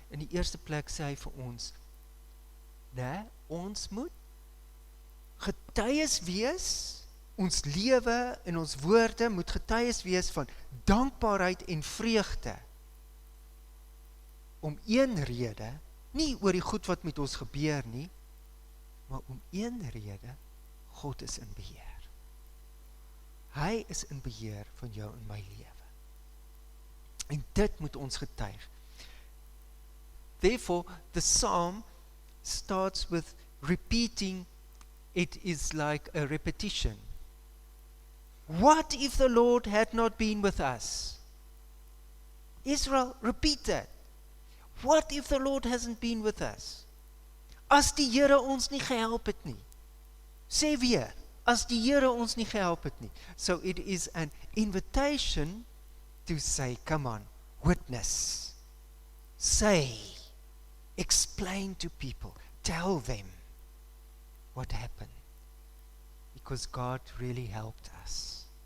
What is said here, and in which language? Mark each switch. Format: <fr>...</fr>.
<af>In die eerste plek sê hy vir ons, ons moet getuies wees, ons lewe en ons woorde moet getuies wees van dankbaarheid en vreugde. Om een rede, nie oor die goed wat met ons gebeur nie, maar om een rede, God is in beheer. Hy is in beheer van jou en my lewe. En dit moet ons getuig.</af> <en>Therefore, the psalm starts with repeating. It is like a repetition. What if the Lord had not been with us? Israel, repeat that. What if the Lord hasn't been with us?</en> <af>As die Here ons nie gehelp het nie. Sê weer, as die Here ons nie gehelp het nie.</af> <en>So it is an invitation to say, come on, witness. Say, explain to people, tell them what happened. Because God really helped us.</en>